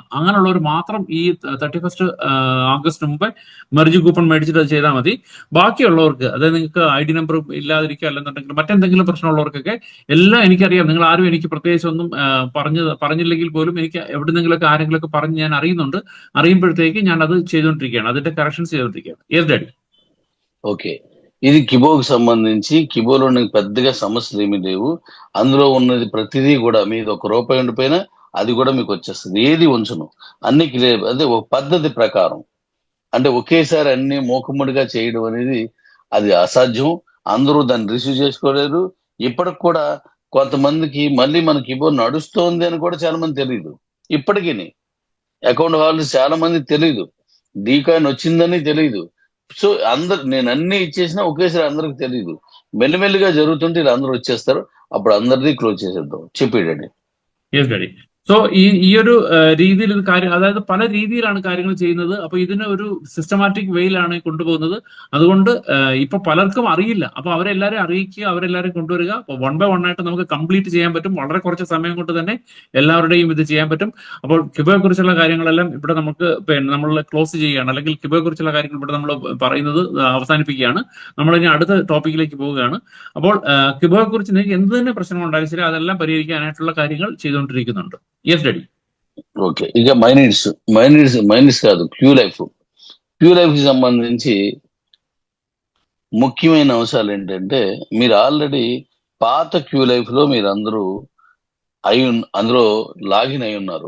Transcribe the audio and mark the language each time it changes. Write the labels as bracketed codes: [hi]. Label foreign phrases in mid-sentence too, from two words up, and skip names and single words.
[ml] അങ്ങനെയുള്ളവർ മാത്രം ഈ 31 ആഗസ്റ്റ് മുമ്പേ [en] merge coupon [ml] മേടിച്ചിട്ട് അത് ചെയ്താൽ മതി. ബാക്കിയുള്ളവർക്ക്, അതായത് നിങ്ങൾക്ക് [en] ID number [ml] ഇല്ലാതിരിക്കുക, അല്ലെന്നുണ്ടെങ്കിൽ മറ്റെന്തെങ്കിലും പ്രശ്നമുള്ളവർക്കൊക്കെ എല്ലാം എനിക്കറിയാം. നിങ്ങൾ ആരും എനിക്ക് പ്രത്യേകിച്ച് ഒന്നും പറഞ്ഞില്ലെങ്കിൽ പോലും എനിക്ക് എവിടെന്നെങ്കിലൊക്കെ ആരെങ്കിലുമൊക്കെ പറഞ്ഞ് ഞാൻ അറിയുന്നുണ്ട്. അറിയുമ്പോഴത്തേക്ക് ഞാൻ അത് ചെയ്തുകൊണ്ടിരിക്കുകയാണ്, അതിന്റെ కరెక్షన్స్ ചെയ്തുകൊണ്ടിരിക്കുകയാണ്. [en] yes daddy. [te] ఓకే, ఇది కిబోకి సంబంధించి. కిబోలో పెద్దగా సమస్యలు ఏమీ లేవు. అందులో ఉన్నది ప్రతిదీ కూడా మీది ₹1 ఉండిపోయినా అది కూడా మీకు వచ్చేస్తుంది. ఏది ఉంచను, అన్ని క్లియర్. అదే ఒక పద్ధతి ప్రకారం, అంటే ఒకేసారి అన్ని మూకుమ్మడిగా చేయడం అనేది అది అసాధ్యం. అందరూ దాన్ని రిసీవ్ చేసుకోలేరు. ఇప్పటికి కూడా కొంతమందికి మళ్ళీ మన కిబోర్డ్ నడుస్తోంది అని కూడా చాలా మంది తెలియదు. ఇప్పటికీ [en] account holders [te] చాలా మంది తెలియదు, డీకాయిన్ వచ్చిందని తెలియదు. సో నేను అన్ని ఇచ్చేసినా ఒకేసారి అందరికి తెలియదు. మెల్లిమెల్లిగా జరుగుతుంటే ఇలా అందరూ వచ్చేస్తారు. అప్పుడు అందరిది క్లోజ్ చేసేద్దాం. చెప్పేయండి. [en] yes daddy. [ml] സോ ഈ ഒരു രീതിയിൽ ഇത് കാര്യം, അതായത് പല രീതിയിലാണ് കാര്യങ്ങൾ ചെയ്യുന്നത്. അപ്പൊ ഇതിനെ ഒരു സിസ്റ്റമാറ്റിക് വേയിലാണ് കൊണ്ടുപോകുന്നത്. അതുകൊണ്ട് ഇപ്പൊ പലർക്കും അറിയില്ല. അപ്പൊ അവരെല്ലാരും അറിയിക്കുക, അവരെല്ലാരും കൊണ്ടുവരിക. അപ്പൊ [en] 1 by 1 [ml] ആയിട്ട് നമുക്ക് കംപ്ലീറ്റ് ചെയ്യാൻ പറ്റും. വളരെ കുറച്ച് സമയം കൊണ്ട് തന്നെ എല്ലാവരുടെയും ഇത് ചെയ്യാൻ പറ്റും. അപ്പോൾ കിബോയെ കുറിച്ചുള്ള കാര്യങ്ങളെല്ലാം ഇവിടെ നമുക്ക് നമ്മൾ ക്ലോസ് ചെയ്യുകയാണ്, അല്ലെങ്കിൽ കിബോയെ കുറിച്ചുള്ള കാര്യങ്ങൾ ഇവിടെ നമ്മൾ പറയുന്നത് അവസാനിപ്പിക്കുകയാണ്. നമ്മൾ ഇനി അടുത്ത ടോപ്പിക്കിലേക്ക് പോവുകയാണ്. അപ്പോൾ കിബോയെ കുറിച്ച് നിങ്ങൾക്ക് എന്ത് തന്നെ പ്രശ്നങ്ങൾ ഉണ്ടായാലും ശരി, അതെല്ലാം പരിഹരിക്കാനായിട്ടുള്ള കാര്യങ്ങൾ ചെയ്തുകൊണ്ടിരിക്കുന്നുണ്ട്. [en] yes daddy. [te] ఓకే, ఇక మైనీడ్స్ కాదు, క్యూ లైఫ్ కి సంబంధించి ముఖ్యమైన అంశాలు ఏంటంటే, మీరు ఆల్రెడీ పాత క్యూ లైఫ్ లో మీరు అందరూ అందులో లాగిన్ అయి ఉన్నారు.